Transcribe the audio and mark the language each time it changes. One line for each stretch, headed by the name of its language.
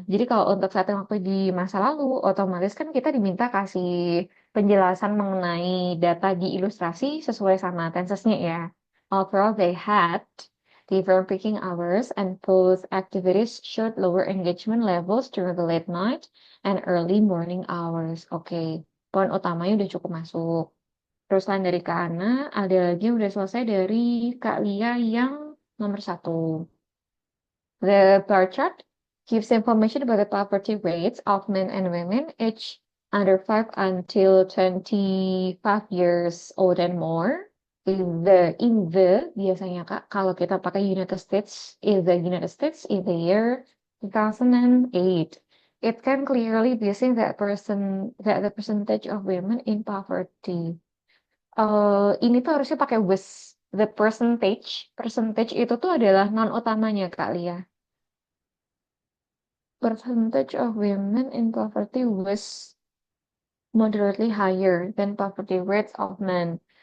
Indonesian: Jadi kalau untuk saat yang waktu di masa lalu, otomatis kan kita diminta kasih penjelasan mengenai data di ilustrasi sesuai sama tensesnya ya.
English: Overall, they had different peaking hours and both activities showed lower engagement levels during the late night and early morning hours.
Indonesian: Oke, poin utamanya udah cukup masuk. Terus lain dari Kak Ana, ada lagi yang udah selesai dari Kak Lia yang nomor satu.
English: The bar chart gives information about the poverty rates of men and women aged under 5 until 25 years old and more. In the
Indonesian: biasanya Kak, kalau kita pakai
English: United States, in the United States in the year 2008, it can clearly be seen that the percentage of women in poverty.
Indonesian: Ini tuh harusnya pakai was.
English: The percentage
Indonesian: itu tuh adalah non utamanya Kak Lia.
English: Percentage of women in poverty was moderately higher than poverty rates of men.